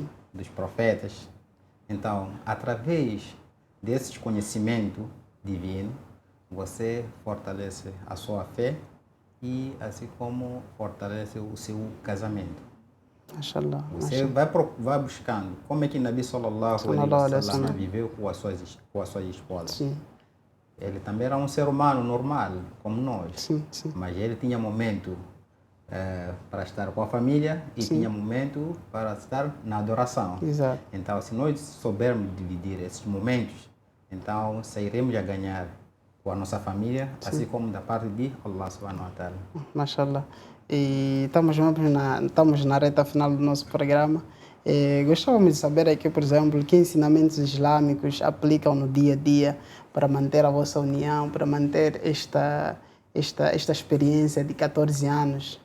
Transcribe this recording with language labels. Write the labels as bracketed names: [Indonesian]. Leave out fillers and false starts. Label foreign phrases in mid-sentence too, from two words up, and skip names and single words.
[Portuguese] dos profetas. Então, através desse conhecimento divino, você fortalece a sua fé e assim como fortalece o seu casamento. mashallah. Você vai buscando como é que [Arabic] نبي صلى الله عليه وسلم [Portuguese] viveu com as suas esposas. Sim. Ele também era um ser humano normal, como nós. Sim, sim. Mas ele tinha momento para estar com a família e tinha momento para estar na adoração. Exato. Então, se nós soubermos dividir esses momentos, então sairemos a ganhar com a nossa família, assim como da parte de Allah [Arabic] سبحانه وتعالى. [Portuguese] Mashallah. E estamos na reta final do nosso programa. Gostávamos de saber aqui, por exemplo, que ensinamentos islâmicos aplicam no dia a dia para manter a vossa união, para manter esta experiência de 14 anos.